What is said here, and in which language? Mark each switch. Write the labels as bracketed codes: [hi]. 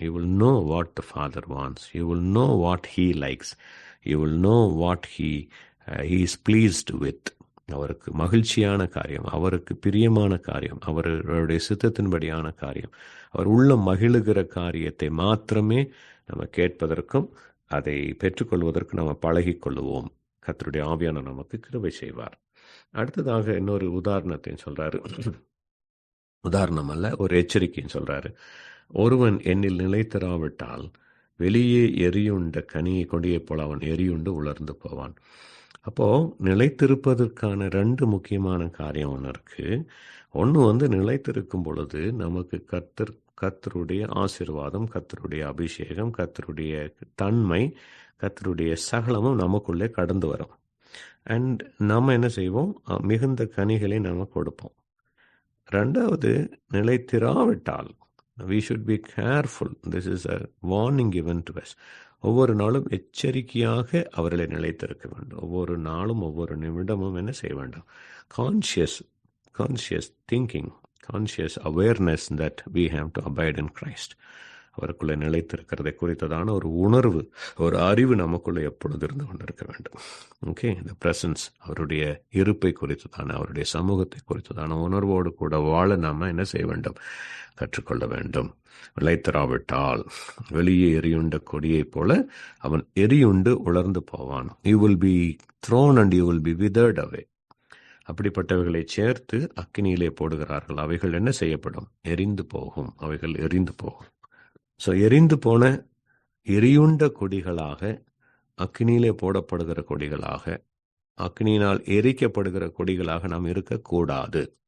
[en] You will know what the Father wants. You will know what He likes. You will know what He is pleased with. [ta] அவருக்கு மகிழ்ச்சியான காரியம், அவருக்கு பிரியமான காரியம், அவருடைய சித்தத்தின்படியான காரியம், அவர் உள்ள மகிழுகிற காரியத்தை மாத்திரமே நம்ம கேட்பதற்கும் அதை பெற்றுக்கொள்வதற்கும் நம்ம பழகிக்கொள்ளுவோம். கர்த்தருடைய ஆவியானவர் நமக்கு கிருபை செய்வார். அடுத்ததாக இன்னொரு உதாரணத்தை சொல்றாரு. உதாரணம் அல்ல, ஒரு எச்சரிக்கைன்னு சொல்றாரு. ஒருவன் என்னில் நிலைத்திராவிட்டால் வெளியே எரியுண்ட கனியை கொடியை போல அவன் எரியுண்டு உலர்ந்து போவான். அப்போது நிலைத்திருப்பதற்கான 2 முக்கியமான காரியம் ஒன்று இருக்குது. ஒன்று நிலைத்திருக்கும் பொழுது நமக்கு கர்த்தருடைய ஆசீர்வாதம், கர்த்தருடைய அபிஷேகம், கர்த்தருடைய தன்மை, கர்த்தருடைய சகலமும் நமக்குள்ளே கடந்து வரும். அண்ட் நம்ம என்ன செய்வோம், மிகுந்த கனிகளை நம்ம கொடுப்போம். 2வது, நிலைத்திராவிட்டால் [en] we should be careful. This is a warning given to us. [ta] ஒவ்வொரு நாளும் எச்சரிக்கையாக அவர்களை நிலைத்திருக்க வேண்டும். ஒவ்வொரு நாளும் ஒவ்வொரு நிமிடமும் என்ன செய்ய வேண்டும், [en] Conscious thinking, conscious awareness that we have to abide in Christ. [ta] அவருக்குள்ளே நிலைத்திருக்கிறதை குறித்ததான ஒரு உணர்வு, ஒரு அறிவு நமக்குள்ளே எப்பொழுது இருந்து கொண்டிருக்க வேண்டும். ஓகே, இந்த பிரசன்ஸ், அவருடைய இருப்பை குறித்ததான, அவருடைய சமூகத்தை குறித்ததான உணர்வோடு கூட வாழ நாம் என்ன செய்ய வேண்டும், கற்றுக்கொள்ள வேண்டும். நிலைத்திராவிட்டால் வெளியே எரியுண்ட கொடியை போல அவன் எரியுண்டு உலர்ந்து போவான். [en] You will be thrown and you will be withered away. [ta] அப்படிப்பட்டவைகளை சேர்த்து அக்கினியிலே போடுகிறார்கள். அவைகள் என்ன செய்யப்படும், எரிந்து போகும். அவைகள் எரிந்து போகும். ஸோ எரிந்து போன எரியுண்ட கொடிகளாக, அக்னியிலே போடப்படுகிற கொடிகளாக, அக்னியினால் எரிக்கப்படுகிற கொடிகளாக நாம் இருக்கக்கூடாது.